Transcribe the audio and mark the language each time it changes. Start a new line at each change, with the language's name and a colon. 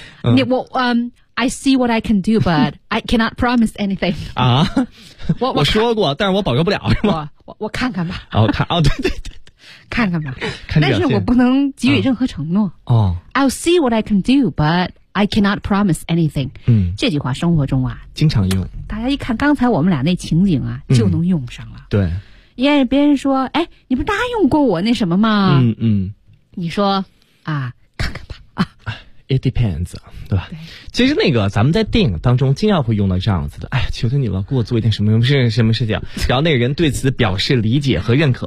English: I see what I can do, but I cannot promise anything.
Chinese: 啊，我说过，但是我保证不了，是吗？我看看吧。我看，哦，对对对。看看吧，看，但是我不能给予任何承诺。
English: I'll see what I can do, but I cannot promise anything。
Chinese: 这句话生活中啊，经常用。大家一看刚才我们俩那情景啊，就能用上了。对，因为别人说，哎，你不答应过我那什么吗？你说啊，看看吧啊。
English: It depends，
Chinese: 对吧？对，其实那个咱们在电影当中经常会用到这样子的，哎，求求你了，给我做一点什么什么什么事情，然后那个人对此表示理解和认可。